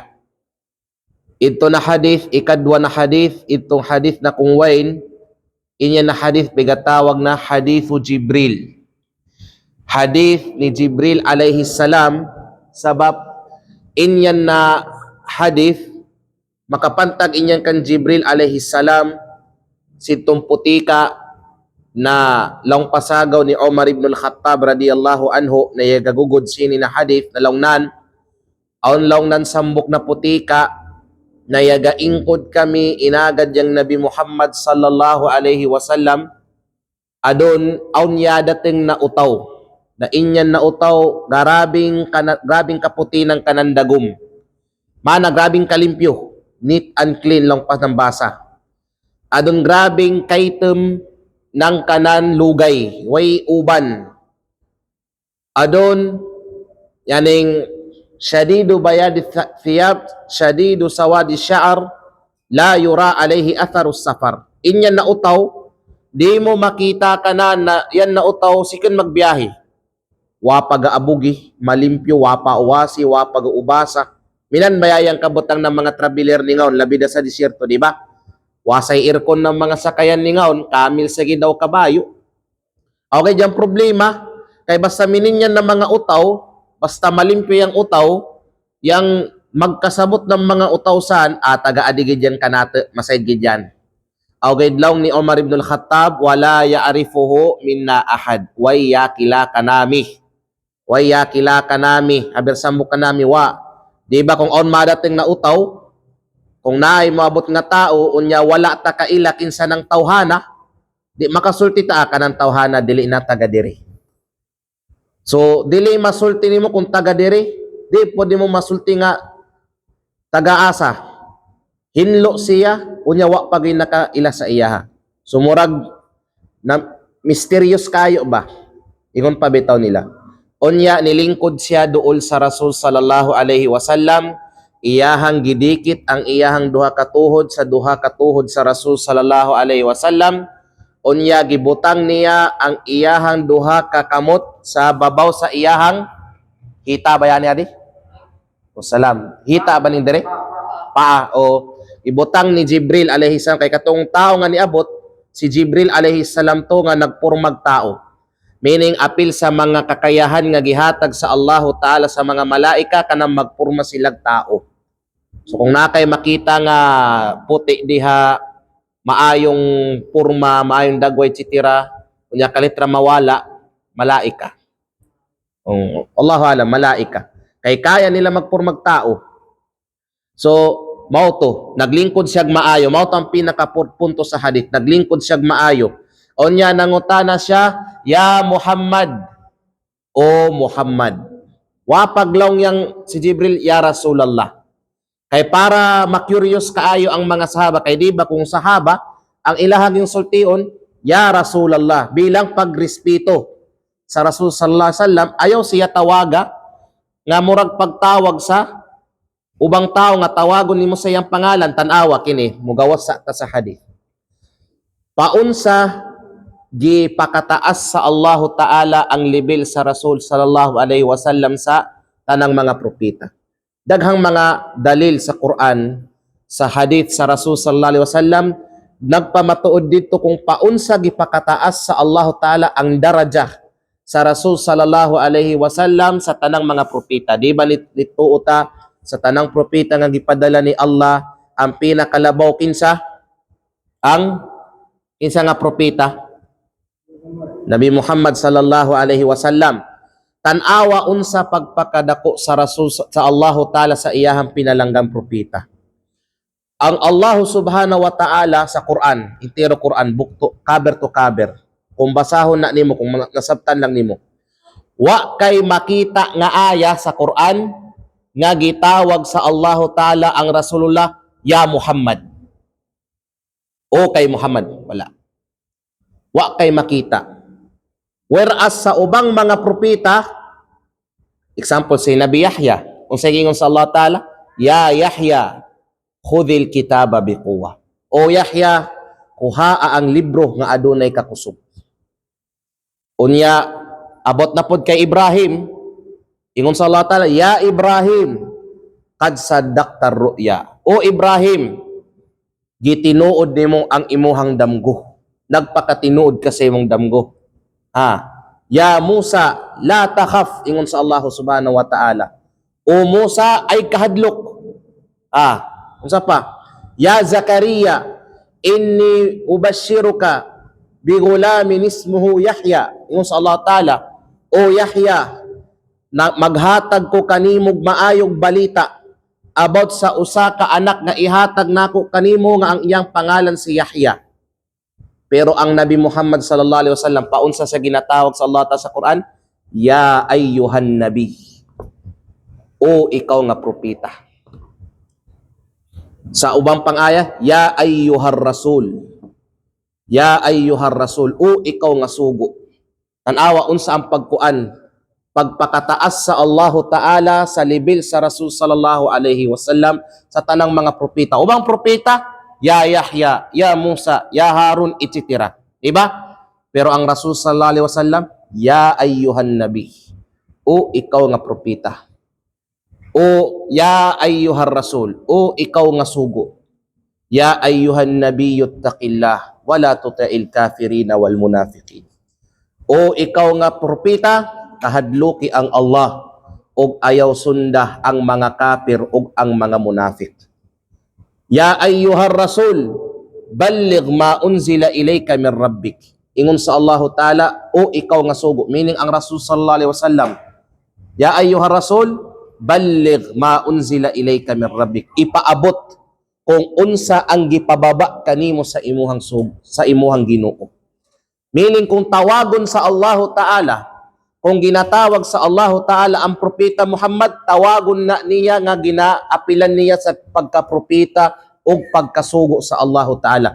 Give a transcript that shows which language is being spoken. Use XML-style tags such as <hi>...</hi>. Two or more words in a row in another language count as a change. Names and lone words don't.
<kqe>Ito na hadith, ikadwa na hadith, itong hadith na kung wain, inya na hadith bigatawag na hadithu Jibril. Hadith ni Jibril</kqe> <ar>عليه السلام,</ar> <kqe>sabab inyan na hadith, makapantag inyan kan Jibril</kqe> <ar>عليه السلام,</ar> <kqe>sitong putika na laong pasagaw ni Umar ibn al-Khattab</kqe> <ar>رضي الله عنه</ar> <kqe>na yagagugod sini na hadith na laungnan, aon laungnan sambok na putika na yagaingkod kami inagad yang Nabi Muhammad</kqe> <ar>صلى الله عليه وسلم</ar> <kqe>adon aun yadating na utaw na inyan na utaw grabing kaputi ng kanandagum, mana grabing kalimpyo,</kqe> <en>neat and clean</en> <kqe>lang pas ng basa, adon grabing kaitem ng kanan lugay, way uban. Adon yaning</kqe> <ar>شديد بياض الثياب، شديد سواد الشعر، لا يرى عليه أثر السفر.</ar> <kqe>Inyan na utaw, di mo makita ka na yan na utaw sikin magbiyahe. Wapa gaabugi, malimpyo, wapa uwasi, wapa gaubasa. Minan bayayang kabutang ng mga traveler ni ngaon, labida sa disyerto, di ba? Wasay aircon ng mga sakayan ni ngaon, kamil sa daw kabayo. Okay, dyan problema, kay basta mininyan ng mga utaw, basta malimpyo yung utaw, yung magkasabot ng mga utaw saan, taga-adigid yan kanate, masaygid yan. Okay, lang ni Umar ibn al-Khattab,</kqe> <ar>ولا يعرفه منا أحد,</ar> <kqe>way yakila kanami. Way yakila kanami, habersambo kanami, wa.</kqe> <ceb>Diba kung on madating na utaw, kung naay maabot nga tao, unya wala ta kaila kinsa ng tawhana, di makasulti ta ka ng tawhana, dili na taga diri. So, dili masulti nimo kung taga diri, di pwede mo masulti nga taga-asa. Hinlo siya, unya wa pagay nakaila sa iya. Sumurag na mysterious kayo ba? Ingon pa bitaw nila. Unya nilingkod siya duol sa Rasul</ceb> <ar>صلى الله عليه وسلم,</ar> <ceb>iyahang gidikit ang iyahang duha katuhod sa Rasul</ceb> <ar>صلى الله عليه وسلم,</ar> <ceb>unya gibutang niya ang iyahang duha kakamot sa babaw sa iyahang hita ba yan adi? O salam, hita ba ning dire? Paa o ibutang ni Jibril</ceb> <ar>عليه السلام</ar> <ceb>kay katong tao nga niabot si Jibril</ceb> <ar>عليه السلام</ar> <ceb>to nga nagpurmag tao. Meaning apil sa mga kakayahan nga gihatag sa</ceb> <ar>الله تعالى</ar> <ceb>sa mga malaika kanang magpurma silag tao. So kung nakay makita nga puti diha, maayong purma, maayong dagway tsitira, kunya kalitra mawala, malaika.</ceb> <ar>الله أعلم، ملائكة.</ar> <ceb>Kay kaya nila magpurmag tao. So, mao to, naglingkod siyag maayo, mao to ang pinakapunto sa hadith, naglingkod siyag maayo. Unya nangutana siya, ya Muhammad, o Muhammad. Wa paglong yang si Jibril,</ceb> <ar>يا رسول الله.</ar> <ceb>Kay para ma-curious kaayo ang mga sahaba, kay di ba kung sahaba ang ilahang yung sultion,</ceb> <ar>يا رسول الله,</ar> <ceb>bilang pagrespeto sa Rasul</ceb> <ar>صلى الله عليه وسلم,</ar> <ceb>ayaw siya tawaga nga murag pagtawag sa ubang tao nga tawagon nimo sa iyang pangalan, tan-awa kini mugawas sa ta sa hadith. Paunsa gipakataas sa</ceb> <ar>الله تعالى</ar> <ceb>ang level sa Rasul</ceb> <ar>صلى الله عليه وسلم</ar> <ceb>sa tanang mga propeta. Daghang mga dalil sa Quran, sa hadith sa Rasul</ceb> <ar>صلى الله عليه وسلم</ar> <ceb>nagpamatuod dito kung paunsa gipakataas sa</ceb> <ar>الله تعالى</ar> <ceb>ang daraja sa Rasul</ceb> <ar>صلى الله عليه وسلم</ar> <ceb>sa tanang mga propeta. Di ba nituo ta sa tanang propeta nga gipadala ni Allah ang pinakalabaw kinsa nga propeta? Nabi Muhammad</ceb> <ar>صلى الله عليه وسلم.</ar> <ceb>Tan-awa unsa pagpakadako sa Rasul sa</ceb> <ar>الله تعالى</ar> <ceb>sa iyahang pinalanggang propeta. Ang</ceb> <ar>الله سبحانه وتعالى</ar> <ceb>sa Quran, entero Quran, book to,</ceb> <en>cover to cover,</en> <ceb>kung basahon na nimo, kung nasabtan lang nimo, wa kay makita nga aya sa Quran nga gitawag sa</ceb> <ar>الله تعالى</ar> <ceb>ang Rasulullah, ya Muhammad, o kay Muhammad, wala. Wa kay makita. Whereas sa ubang mga propeta, example si Nabi Yahya, kung sa gingon sa</ceb> <ar>الله تعالى، يا يحيى، خذ الكتاب بقوة.</ar> <ceb>O Yahya, kuhaa ang libro nga adunay kakusog. Unya, abot na pod kay Ibrahim, ingon sa</ceb> <ar>الله تعالى، يا إبراهيم، قد صدقت الرؤيا.</ar> <ceb>O Ibrahim, gitinuod nimo ang imuhang damgo. Nagpakatinuod ka sa imong damgo.</ceb> <ar>يا موسى، لا تخف,</ar> <ceb>ingon sa</ceb> <ar>الله سبحانه وتعالى.</ar> <ceb>O Musa ay kahadlok. Unsa pa?</ceb> <ar>يا زكريا، إني أبشرك بغلام اسمه يحيى.</ar> <ceb>Ingon sa</ceb> <ar>الله تعالى,</ar> <ceb>o Yahya, maghatag ko kanimog maayog balita about sa usa ka anak nga ihatag nako kanimo nga ang iyang pangalan si Yahya. Pero ang Nabi Muhammad</ceb> <ar>صلى الله عليه وسلم</ar> <ceb>paunsa sa ginatawag sa</ceb> <ar>الله تعالى</ar> <ceb>sa Quran,</ceb> <ar>يا أيها النبي,</ar> <ceb>o ikaw nga propeta. Sa ubang pang-aya,</ceb> <ar>يا أيها الرسول، يا أيها الرسول,</ar> <ceb>o ikaw nga sugo. Tanawa unsa ang pagpakataas sa</ceb> <ar>الله تعالى</ar> <ceb>sa level sa Rasul</ceb> <ar>صلى الله عليه وسلم</ar> <ceb>sa tanang mga propeta. Ubang propeta,</ceb> <ar>يا يحيى، يا موسى، يا هارون,</ar> <ceb>etc. Diba? Pero ang Rasul</ceb> <ar>صلى الله عليه وسلم، يا أيها النبي,</ar> <ceb>o ikaw nga propeta.</ceb> <ar>O يا أيها الرسول,</ar> <ceb>o ikaw nga sugo.</ceb> <ar>يا أيها النبي اتق الله ولا تطع الكافرين والمنافقين.</ar> <ceb>O ikaw nga propeta, kahadluki ang Allah, og ayaw sunda ang mga kafir og ang mga munafik.</ceb> <ar>يا أيها الرسول بلغ ما أنزل إليك من ربك.</ar> <ceb>Ingon sa</ceb> <ar>الله تعالى,</ar> <ceb>o ikaw nga sugo, meaning ang Rasul</ceb> <ar>صلى الله عليه وسلم. يا أيها الرسول بلغ ما أنزل إليك من ربك.</ar> <ceb>Ipaabot kung unsa ang gipababa kanimo sa imuhang sugo, sa imuhang Ginoo. Meaning kung tawagon sa</ceb> <ar>الله تعالى,</ar> <ceb>kung ginatawag sa</ceb> <ar>الله تعالى</ar> <ceb>ang propeta Muhammad, tawagon na niya nga ginaapilan niya sa pagkapropeta o pagkasugo sa</ceb> <ar>الله تعالى.</ar>